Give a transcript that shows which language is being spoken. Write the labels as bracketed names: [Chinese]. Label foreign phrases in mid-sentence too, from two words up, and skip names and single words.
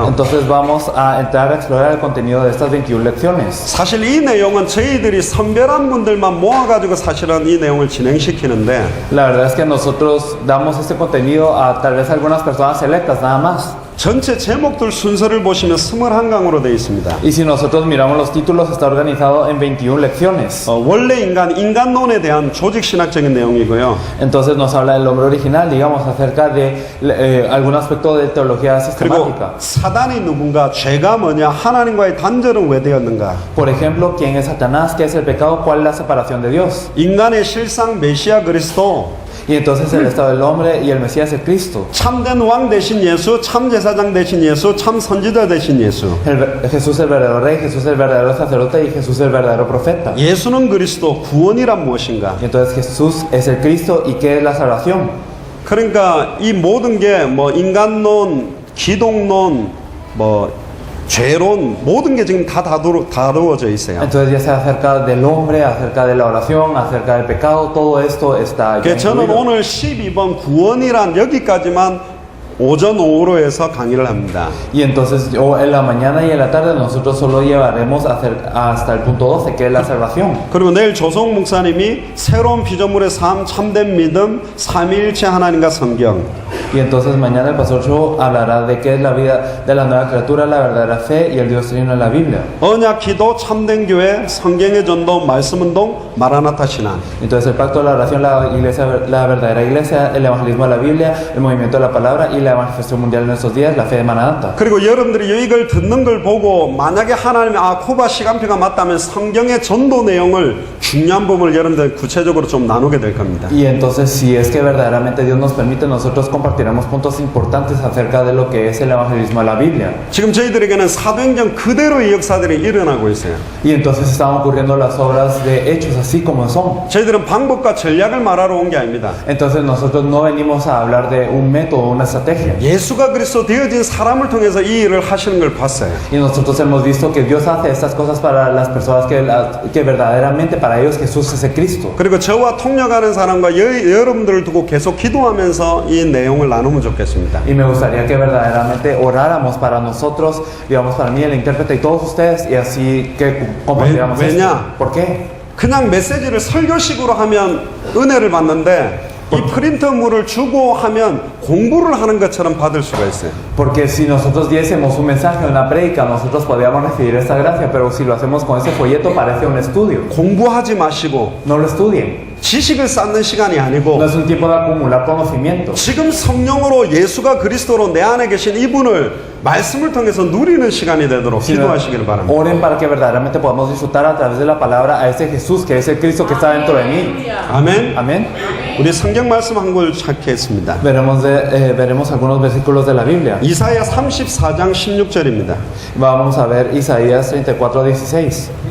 [Spanish] Entonces vamos a entrar a explorar el contenido de estas 21 lecciones. [Korean] 사실 이 내용은 저희들이 선별한 분들만 모아가지고 사실은 이 내용을 진행시키는데 [Spanish] La verdad es que nosotros damos este contenido a tal vez algunas personas selectas nada más. [Korean] 전체 제목들 순서를 보시면 21강으로 되어 있습니다. [Spanish] Y si nosotros miramos los títulos, está organizado en 21 lecciones. [Korean] 원래 인간론에 대한 조직신학적인 내용이고요. [Spanish] Entonces nos habla del hombre original, digamos, acerca de algún aspecto de teología [Korean] 그리고 [Spanish] sistemática. [Korean] 사단이 누군가, 죄가 뭐냐, 하나님과의 단절은 왜 되었는가, [Spanish] Por ejemplo, ¿quién es Satanás? ¿Qué es el pecado? ¿Cuál es la separación de Dios? [Korean] 인간의 실상 메시아 그리스도, [Spanish] Y entonces el estado del hombre y el Mesías es Cristo. [Korean] 참된 왕 되신 예수, 참 제사장 되신 예수, 참 선지자 되신 예수. [Spanish] Jesús el verdadero rey, Jesús el verdadero sacerdote y Jesús el verdadero profeta. [Korean] 예수는 그리스도, 구원이란 무엇인가? [Spanish] Y entonces Jesús es el Cristo y ¿qué es la salvación? [Korean] 그러니까 이 모든 게 뭐 인간론, 기독론, 뭐 죄론, 모든 게 지금 다 다루어져 있어요. [Spanish] Entonces ya sea acerca del hombre, acerca de la oración, acerca del pecado, todo esto está ya [Korean] 그래서 저는 [Spanish] incluido. [Korean] 오늘 12번 구원이란 여기까지만 오전 오후로 해서 강의를 합니다. [Spanish] Y entonces en la mañana y en la tarde nosotros solo llevaremos hasta el punto 12, que es la salvación. [Korean] 그리고 내일 조성 목사님이 새로운 피조물의 삶, 참된 믿음, 삼위일체 하나님과 성경. [Spanish] Y entonces mañana el pastor Cho hablará de qué es la vida de la nueva criatura, la verdadera fe y el Dios trino en la Biblia. [Korean] 언약 기도, 참된 교회, 성경의 전도, 말씀 운동, 마라나타 신앙. [Spanish] Entonces el pacto de la oración, la iglesia, la verdadera iglesia, el evangelismo de la Biblia, el movimiento de la palabra y la manifestación mundial en estos días, la fe de Maranatha. [Korean] 그리고 여러분들이 이걸 듣는 걸 보고 만약에 하나님이 쿠바 시간표가 맞다면 성경의 전도 내용을 중요한 부분을 여러분들 구체적으로 좀 나누게 될 겁니다. [Spanish] Y entonces si es que verdaderamente Dios nos permite, nosotros compartiremos puntos importantes acerca de lo que es el evangelismo de la Biblia. [Korean] 지금 저희들에게는 사도행전 그대로의 역사들이 일어나고 있어요. [Spanish] Y entonces están ocurriendo las obras de hechos así como son. [Korean] 저희들은 방법과 전략을 말하러 온 게 아닙니다. [Spanish] Entonces nosotros no venimos a hablar de un método, una estrategia. [Korean] 예수가 그리스도 되어진 사람을 통해서 이 일을 하시는 걸 봤어요. [Spanish] Y nosotros hemos visto que Dios hace estas cosas para las personas que verdaderamente para ellos Jesús es el Cristo. [Korean] 그리고 저와 통역하는 사람과 여러분들을 두고 계속 기도하면서 이 내용을 나누면 좋겠습니다. [Spanish] Y me gustaría que verdaderamente oráramos para nosotros, digamos para mí, el intérprete y todos ustedes, y así que compartiéramos esto. [Korean] 왜냐? [Spanish] ¿Por qué? [Korean] 그냥 메시지를 설교식으로 하면 은혜를 받는데 이 프린터물을 주고 하면 공부를 하는 것처럼 받을 수가 있어요. [Spanish] Porque si nosotros diésemos un mensaje, una prédica, nosotros podríamos recibir esta gracia, pero si lo hacemos con ese folleto parece un estudio. [Korean] 공부하지 마시고 [Spanish] No lo estudien. [Korean] 지식을 쌓는 시간이 아니고 [Spanish] No es un tiempo de acumular conocimiento. [Korean] 지금 성령으로 예수가 그리스도로 내 안에 계신 이분을 말씀을 통해서 누리는 시간이 되도록 기도하시길 바랍니다. [Spanish] Oren para que verdaderamente podamos disfrutar a través de la palabra a ese Jesús que es el Cristo que está dentro de mí. [Korean] 아멘. [Spanish] Amén. [Korean] 우리 성경 말씀 한 걸 찾겠습니다. [Spanish] Veremos algunos versículos de la Biblia. [Korean] 이사야 34장 16절입니다. [Spanish] Vamos a ver Isaías 34:16.